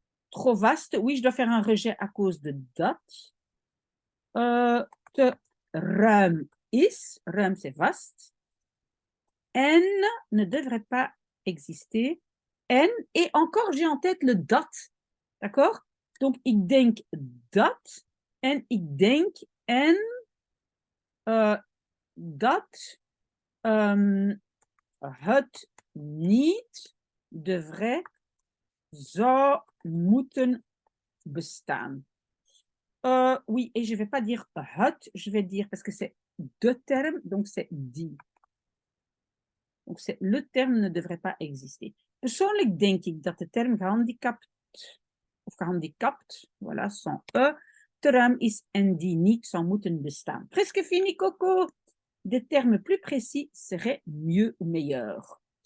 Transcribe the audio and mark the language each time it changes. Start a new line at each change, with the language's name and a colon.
French: trop vaste, oui, je dois faire un rejet à cause de dat,
Dutch: te ruim is,
French: ruim c'est vaste, en ne devrait pas exister, en, et encore j'ai en tête le dat, d'accord?
Dutch: Donc, ik denk dat, en ik denk en dat het niet devrait, zou moeten bestaan.
French: Oui, et je ne vais pas dire het, je vais dire, parce que c'est de terme, donc c'est die. Donc, le terme ne devrait pas exister.
Dutch: Persoonlijk denk ik dat de term gehandicapt, of gehandicapt,
French: voilà, sans e,
Dutch: te ruim is en die niet zou moeten bestaan.
French: Presque fini, Coco. Des termes plus précis seraient mieux ou meilleurs.